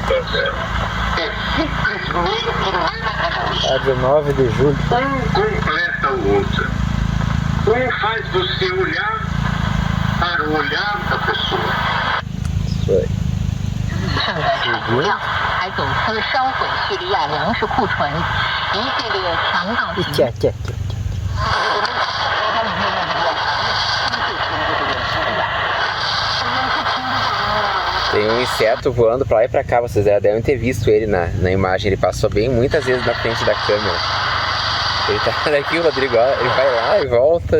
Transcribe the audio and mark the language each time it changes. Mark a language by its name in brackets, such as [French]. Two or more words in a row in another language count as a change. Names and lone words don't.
[Portuguese] A de 9 de julho. Um completa o outro. Um faz você olhar para o olhar da pessoa. Isso aí. Seguinte. [Chinese] 还走私烧毁叙利亚粮食库存，一系列强盗行为。 [Portuguese] Aqui. Tem um inseto voando pra lá e pra cá, vocês já devem ter visto ele na imagem, ele passou bem muitas vezes na frente da câmera. Ele tá daqui, o Rodrigo, ó, ele vai lá e volta.